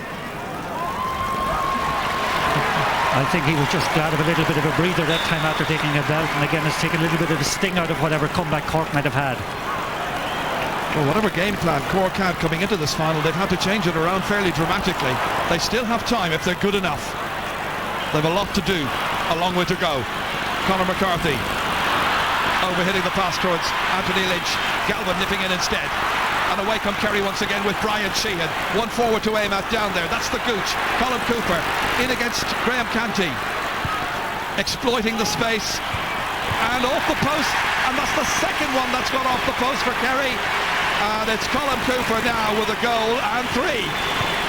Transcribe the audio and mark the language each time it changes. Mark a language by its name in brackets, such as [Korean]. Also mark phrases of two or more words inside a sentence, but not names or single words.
[English] I think he was just glad of a little bit of a breather that time after taking a belt, and again has taken a little bit of the sting out of whatever comeback Cork might have had. Well, whatever game plan Cork had coming into this final, they've had to change it around fairly dramatically. They still have time if they're good enough. They've a lot to do, a long way to go. Conor McCarthy overhitting the pass towards Anthony Lynch. Galvin nipping in instead. And away come Kerry once again with Brian Sheehan. One forward to aim at down there. That's the gooch. Colin Cooper in against Graham Canty. Exploiting the space. And off the post. And that's the second one that's gone off the post for Kerry. And it's Colin Cooper now with a goal and 3.